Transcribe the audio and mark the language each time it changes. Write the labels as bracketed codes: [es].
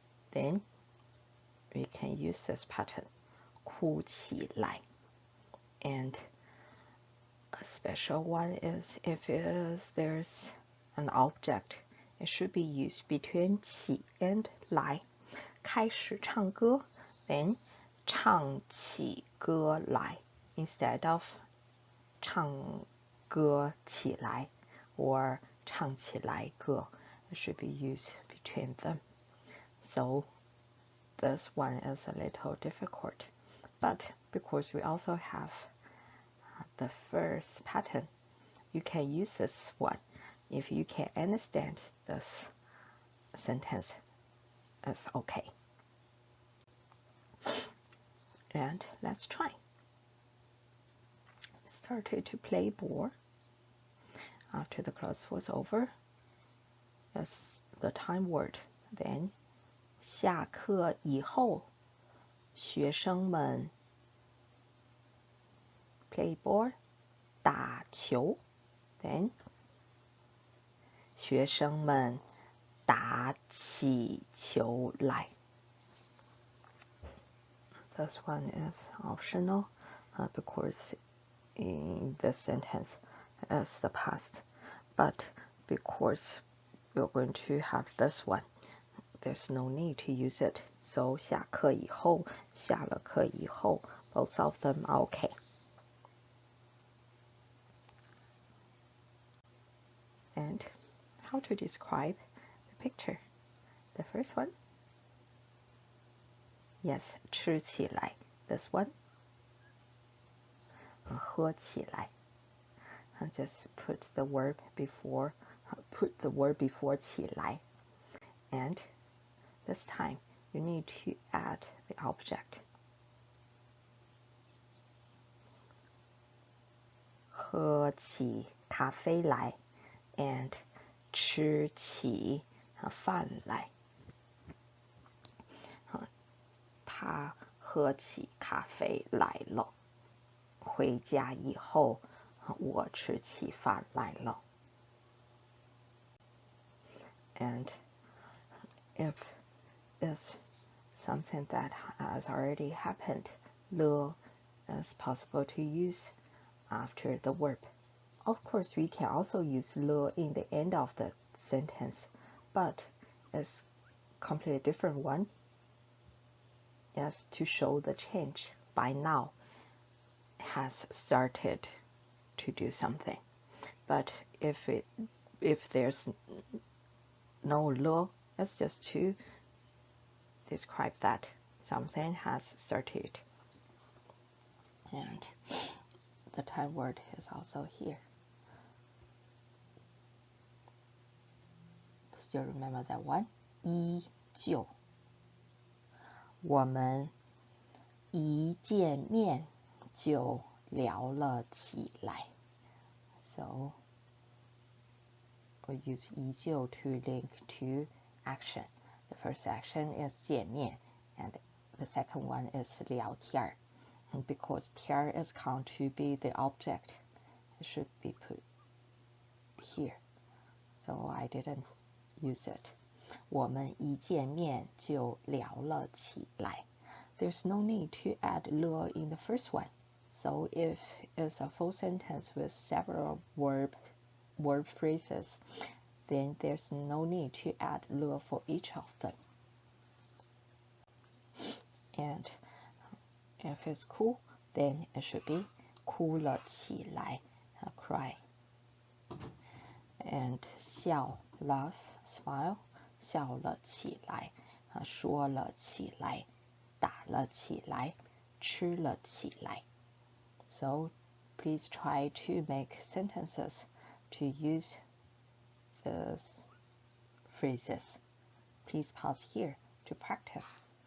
[en] Then we can use this pattern. 哭起来. And a special one is if there's an object, it should be used between 起 and 来. [zh] 开始唱歌, [en] then [zh] 唱起歌来 [en] instead of [zh] 唱歌起来 [en] or [zh] 唱起来歌. [en] It should be used between them. So this one is a little difficult. But because we also have the first pattern, you can use this one. If you can understand this sentence, it's okay. And let's try. Started to play ball. After the class was over, that's the time word. [zh] Then 下课以后，学生们 [en] play ball [zh] 打球。 Then 学生们打起球来。 [en] This one is optional because in this sentence is the past. But because we're going to have this one, there's no need to use it. So [zh] 下课以后，下了课以后 [en] both of them are okay. And how to describe the picture? The first one? Yes, [zh] 吃起来. [en] This one? [zh] 喝起来. [en] Just put the verb before 起来. And this time, you need to add the object. [zh] 喝起咖啡来 [en] and [zh] 吃起饭来。他喝起咖啡来了。回家以后，我吃起饭来了。 [en] And if it's something that has already happened, 了 is possible to use after the verb. Of course, we can also use 了 in the end of the sentence, but it's completely different one. Yes, to show the change. By now, has started to do something. But if there's no 了, it's just to describe that something has started. And the time word is also here. Still remember that one? [zh] 依旧。我们一见面就聊了起来。 [en] So we use 依旧 to link to action. The first action is 见面 and the second one is 聊天。 And because 天 is count to be the object, it should be put here. So I didn't use it. [zh] 我们一见面就聊了起来。 [en] there's no need to add 了 in the first one. So if it's a full sentence with several word phrases, then there's no need to add 了 for each of them. And if it's cool, then it should be [zh] 哭了起来, [en] cry. [zh] And 笑 [en] laugh, smile, [zh] 笑了起来, 说了起来, 打了起来, 吃了起来. [en] So please try to make sentences to use these phrases. Please pause here to practice.